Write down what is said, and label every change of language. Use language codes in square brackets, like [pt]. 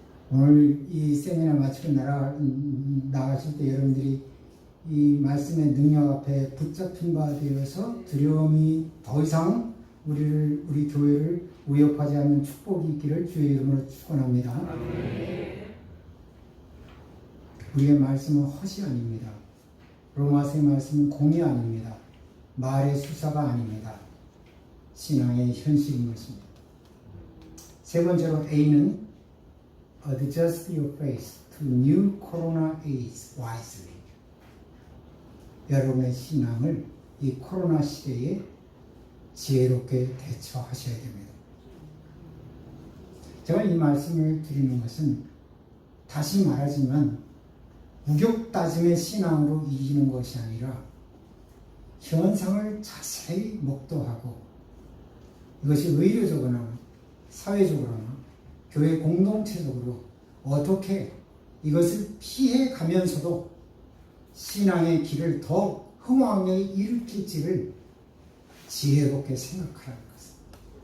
[ko] 오늘 이 세미나 마치고 나가실 때 여러분들이 이 말씀의 능력 앞에 붙잡힌 바 되어서 두려움이 더 이상 우리 교회를 위협하지 않는 축복이 있기를 주의 이름으로 축원합니다. 우리의 말씀은 헛이 아닙니다. 로마서의 말씀은 공이 아닙니다. 말의 수사가 아닙니다. 신앙의 현실인 것입니다. 세 번째로 A는 [en] adjust your faith to new corona age wisely. [ko] 여러분의 신앙을 이 코로나 시대에 지혜롭게 대처하셔야 됩니다. 제가 이 말씀을 드리는 것은 다시 말하지만 우격다짐의 신앙으로 이기는 것이 아니라 현상을 자세히 목도하고 이것이 의료적으로나 사회적으로나 교회 공동체적으로 어떻게 이것을 피해 가면서도 신앙의 길을 더 흥왕하게 일으킬지를 지혜롭게 생각하라는 것입니다.